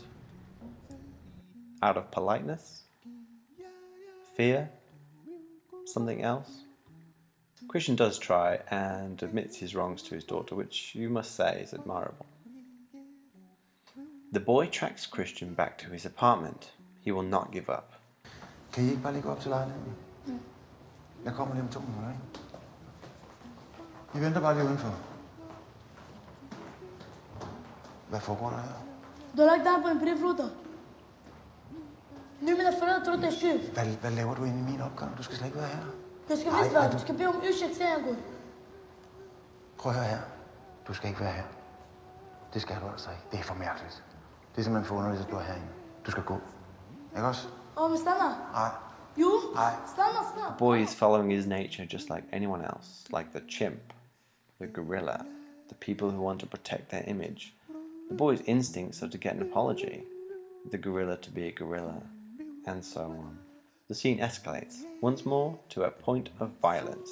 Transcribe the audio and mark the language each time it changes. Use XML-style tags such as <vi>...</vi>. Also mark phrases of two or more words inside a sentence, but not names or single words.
<en>Out of politeness? Fear? Something else? Christian does try and admits his wrongs to his daughter, which you must say is admirable. The boy tracks Christian back to his apartment. He will not give up.</en> <da>Kan I ikke bare lige gå op til lejligheden? Jeg kommer lige om 2 minutter, ikke? I venter bare lige udenfor. Hvad foregår der her?</da> <sv>Du har lagt dig på en brevlåda. Nu mina föräldrar tror att jag är tjuv.</sv> <da>Hvad laver du inde i min opgang? Du skal slet ikke være her.</da> <sv>Jag ska visst vara. Du ska be om ursäkt sen jag går.</sv> <da>Prøv at høre her. Du skal ikke være her. Det skal du altså ikke. Det er for mærkeligt. Det er simpelthen for underligt, at du er herinde. Du skal gå. Ikke også?</da> <sv>Ja, men stanna.</sv> <da>Nej. Jo, Nej.</da> <sv>stanna snart.</sv> <en>The boy is following his nature just like anyone else, like the chimp, the gorilla, the people who want to protect their image. The boy's instincts are to get an apology, the gorilla to be a gorilla, and so on. The scene escalates, once more, to a point of violence.</en>